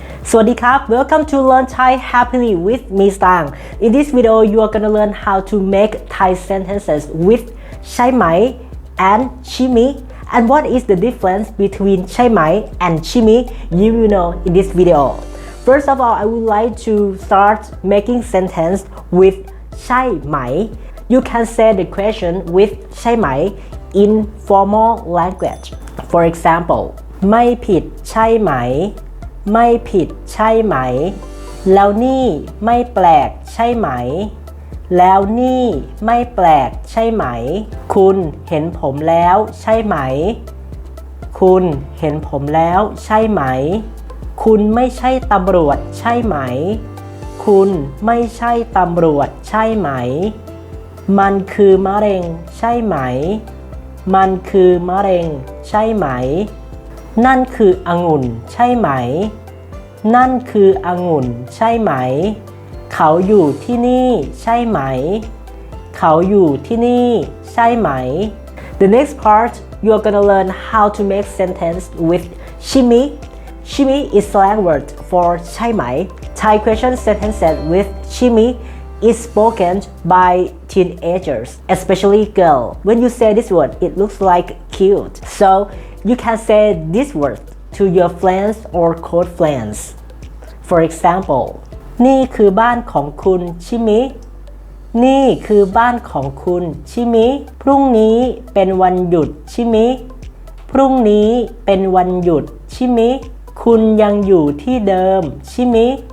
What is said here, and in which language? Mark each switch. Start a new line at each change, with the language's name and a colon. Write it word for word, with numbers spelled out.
Thai: สวัสดีครับ
English: Welcome to Learn Thai Happily with me Stang. In this video you are gonna learn how to make Thai sentences with ใช่ไหม and ชิมิ and what is the difference between ใช่ไหม and ชิมิ you will know in this video. First of all, I would like to start making sentence with ใช่ไหม You can say the question with ใช่ไหม in formal language. For example,
Thai: ไม่ผิดใช่ไหมไม่ผิดใช่ไหมแล้วนี่ไม่แปลกใช่ไหมแล้วนี่ไม่แปลกใช่ไหมคุณเห็นผมแล้วใช่ไหม คุณเห็นผมแล้วใช่ไหมคุณไม่ใช่ตำรวจใช่ไหมคุณไม่ใช่ตำรวจใช่ไหม มันคือมะเร็งใช่ไหมมันคือมะเร็งใช่ไหมนั่นคือองุ่นใช่ไหม นั่นคือองุ่นใช่ไหมเขาอยู่ที่นี่ใช่ไหม
English: เขาอยู่ที่นี่ใช่ไหม The next part you are gonna learn how to make sentence with ชิมิ Shimi is slang word for ใช่ไหม Thai question sentences with ชิมิis spoken by teenagers, especially girls. When you say this word, it looks like cute. So you can say this word to your friends or close friends. For example,
Thai: นี่คือบ้านของคุณชิมินี่คือบ้านของคุณชิมิพรุ่งนี้เป็นวันหยุดชิมิพรุ่งนี้เป็นวันหยุดชิมิคุณยังอยู่ที่เดิมชิมิ